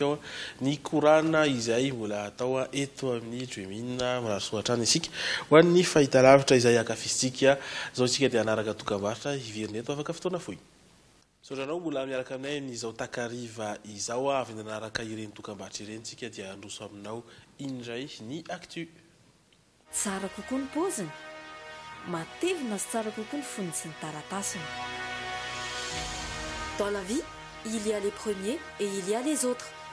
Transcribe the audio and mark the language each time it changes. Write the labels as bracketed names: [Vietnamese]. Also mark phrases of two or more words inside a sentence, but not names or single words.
[Malagasy] ao ny korana izay mbola atao eto amin'ny Dream In marasoatra any isika ho an'ny fahitalavitra izay akafisitsika zao isika dia anaraka dokam-barotra hiverina eto afaka fotoana fohy. Sotranao mbola miaraka aminay n'izao takariva izao avy nanaraka ireny dokam-barotra ireny isika dia androso aminao indray ny actu. Tsara kokoa ny paoziny, matevina sy tsara kokoa ny foniny sy ny taratasiny. [French] Dans la vie, il y a les premiers et il y a les autres.